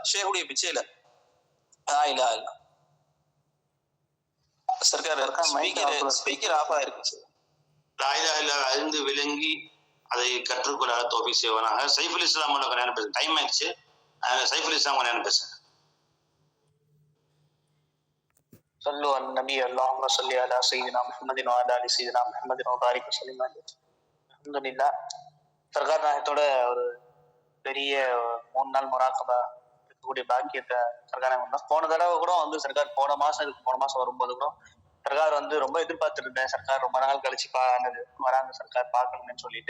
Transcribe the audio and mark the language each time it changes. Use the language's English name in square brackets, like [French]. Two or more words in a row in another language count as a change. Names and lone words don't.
[Tamil] ஷேகுடைய பிச்சையில [English] speaker off [Tamil] ஆயிருக்கு. [Arabic] لا إله إلا الله [Tamil] அறிந்து விளங்கி அதை கற்றுக்கொள்ள தௌஃபீக் செய்வானாக. சைஃபுல் இஸ்லாம் கொஞ்சம் பேசுறேன், டைம் ஆயிடுச்சு. சைஃபுல் இஸ்லாம் கொஞ்சம் பேசுறேன். [Arabic] صلوا على النبي اللهم صل على سيدنا محمد وعلى ال سيدنا محمد وبارك وسلم. [Tamil] அல்ஹம்துலில்லாஹ். சர்கார் நாயகத்தோட ஒரு பெரிய 3 நாள் முராக்கபா இருக்கக்கூடிய பாக்கியத்தை சர்கார் நாயகம் போன தடவை கூட வந்து சர்கார் போன மாசம் வரும்போது கூட சர்கார் வந்து ரொம்ப எதிர்பார்த்துட்டு இருந்தேன். சர்கார் ரொம்ப நாள் கழிச்சு வராங்க, சர்கார் பார்க்கணும்னு சொல்லிட்டு.